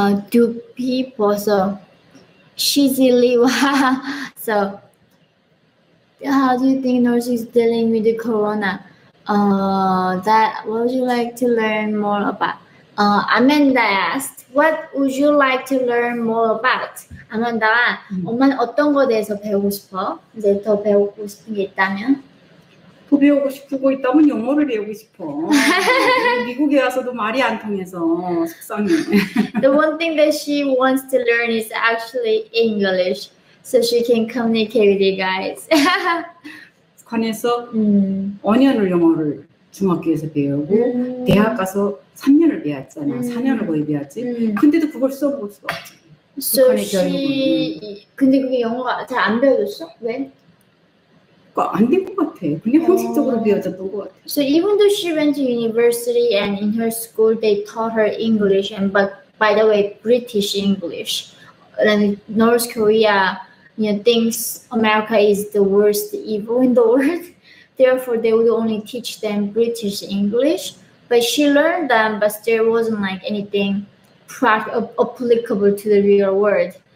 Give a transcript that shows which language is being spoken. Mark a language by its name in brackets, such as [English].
[English] Do people so easily so how do you think North is dealing with the corona? That what would you like to learn more about? Amanda asked, what would you like to learn more about? [Korean] 아만다가 엄마는 어떤 거에 대해서 배우고 싶어? 이제 더 배우고 싶은 게 있다면? 더 배우고 싶은 거 있다면 영어를 배우고 싶어. 미국에 와서도 말이 안 통해서 속상해. [English] The one thing that she wants to learn is actually English, so she can communicate with you guys. [Korean] 북한에서 5년을 영어를 중학교에서 배우고 대학 가서 3년을 배웠잖아. 4년을 거의 배웠지. 근데도 그걸 써볼 수가 없지. [English] So she [Korean] 근데 그게 영어가 잘 안 배워졌어? 왜? 안 된 것 같아. 그냥 형식적으로 배워졌던 것 같아. [English] So even though she went to university and in her school they taught her English but by the way British English. And North Korea thinks America is the worst evil in the world. Therefore they would only teach them British English. But she learned them, but there wasn't anything applicable to the real world.